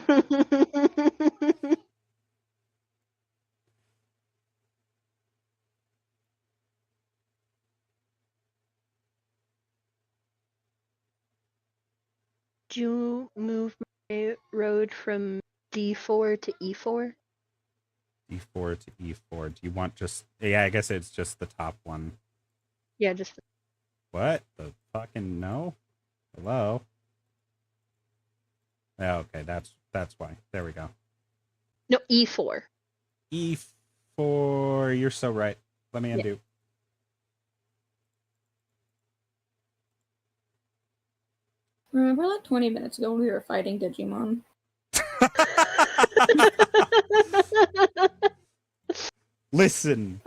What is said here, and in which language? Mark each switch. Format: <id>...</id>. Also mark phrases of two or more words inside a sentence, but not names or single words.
<en>Do you move my road from D4 to E4? E4 to E4. Do you want just... Yeah, I guess it's just the top one. Yeah, just... What? The fucking no? Hello? Yeah, okay, that's why. There we go. No, E4. E4, you're so right. Let me undo. Remember like 20 minutes ago when we were fighting Digimon? Listen,</en>